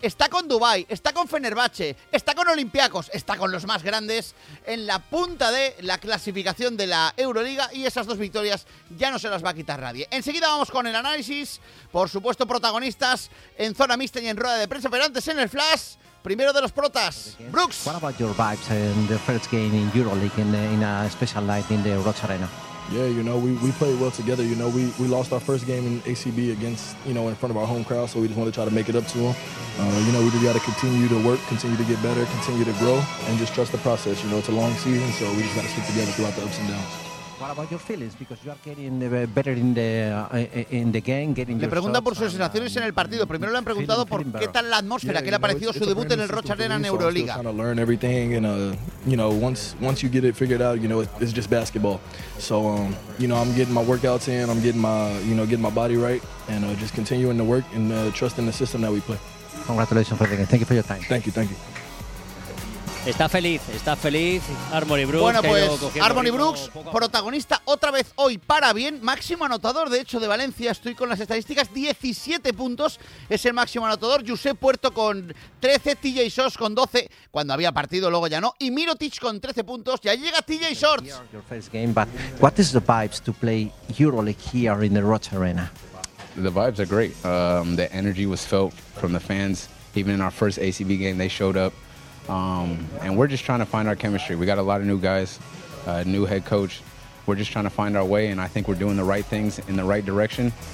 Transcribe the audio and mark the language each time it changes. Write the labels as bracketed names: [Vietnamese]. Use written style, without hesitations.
[Spanish] Está con Dubai, está con Fenerbahce, está con Olympiacos, está con los más grandes en la punta de la clasificación de la Euroliga. Y esas dos victorias ya no se las va a quitar nadie. Enseguida vamos con el análisis. Por supuesto, protagonistas en zona mixta y en rueda de prensa. Pero antes, en el flash, primero de los protas, Brooks. [English] What about your vibes in the first game in Euroleague in a special night in the Rocks Arena? Yeah, you know, we played well together. You know, we lost our first game in ACB against, you know, in front of our home crowd, so we just want to try to make it up to them. You know, we just got to continue to work, continue to get better, continue to grow, and just trust the process. You know, it's a long season, so we just got to stick together throughout the ups and downs. What about your feelings? Because you are getting better in the game, getting. [Spanish] Le preguntan por sus sensaciones en el partido. Primero le han preguntado por qué tal la atmósfera, yeah, qué le ha parecido su debut en el Rocha Arena en Euroliga. [English] So I'm still trying to learn everything, and you know, once you get it figured out, you know, it's just basketball. So you know, I'm getting my workouts in, I'm getting my, you know, getting my body right, and just continuing to work and trusting the system that we play. Congratulations for the game. Thank you for your time. Thank you. [Spanish] Está feliz Harmony Brooks. Bueno, pues Harmony Brooks, protagonista otra vez hoy para bien. Máximo anotador, de hecho, de Valencia. Estoy con las estadísticas. 17 puntos es el máximo anotador. Josep Puerto con 13, TJ Shorts con 12, cuando había partido, luego ya no. Y Mirotić con 13 puntos. Ya llega TJ Shorts. [English] What is the vibes to play EuroLeague here in the Roach Arena? The vibes are great. The energy was felt from the fans. Even in our first ACB game, they showed up. And we're just trying to find our chemistry. We got a lot of new guys, new head coach. We're just trying to find our way, and I think we're doing the right things in the right direction.